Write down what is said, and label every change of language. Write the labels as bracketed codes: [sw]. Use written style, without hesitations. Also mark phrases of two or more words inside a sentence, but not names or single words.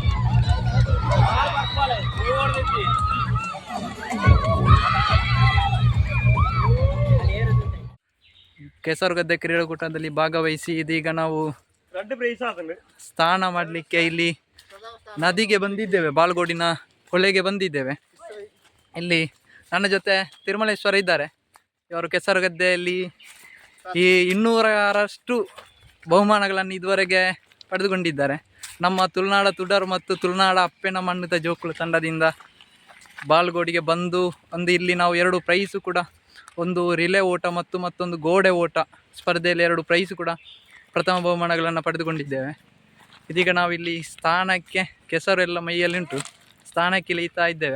[kn] ಕೆಸರುಗದ್ದೆ ಕ್ರೀಡಾಕೂಟದಲ್ಲಿ ಭಾಗವಹಿಸಿ ಇದೀಗ ನಾವು ಸ್ನಾನ ಮಾಡಲಿಕ್ಕೆ ಇಲ್ಲಿ ನದಿಗೆ ಬಂದಿದ್ದೇವೆ, ಬಾಳುಗೋಡಿನ ಹೊಳೆಗೆ ಬಂದಿದ್ದೇವೆ. ಇಲ್ಲಿ ನನ್ನ ಜೊತೆ ತಿರುಮಲೇಶ್ವರ ಇದ್ದಾರೆ. ಇವರು ಕೆಸರುಗದ್ದೆಯಲ್ಲಿ ಈ 200ರಷ್ಟು ಬಹುಮಾನಗಳನ್ನು ಇದುವರೆಗೆ ಪಡೆದುಕೊಂಡಿದ್ದಾರೆ. ನಮ್ಮ ತುಳುನಾಡ ತುಡರ್ ಮತ್ತು ತುಳುನಾಡ ಅಪ್ಪೆನ ಮಣ್ಣದ ಜೋಕುಳು ತಂಡದಿಂದ ಬಾಳುಗೋಡಿಗೆ ಬಂದು ಇಲ್ಲಿ ನಾವು 2 ಪ್ರೈಸು ಕೂಡ, ಒಂದು ರಿಲೇ ಓಟ ಮತ್ತು ಮತ್ತೊಂದು ಗೋಡೆ ಓಟ ಸ್ಪರ್ಧೆಯಲ್ಲಿ 2 ಪ್ರೈಸು ಕೂಡ ಪ್ರಥಮ ಬಹುಮಾನಗಳನ್ನು ಪಡೆದುಕೊಂಡಿದ್ದೇವೆ. ಇದೀಗ ನಾವಿಲ್ಲಿ ಸ್ಥಾನಕ್ಕೆ ಕೆಸರೆಲ್ಲ ಮೈಯಲ್ಲಿ ಉಂಟು, ಸ್ಥಾನಕ್ಕೆ ಇಳಿತಾ ಇದ್ದೇವೆ.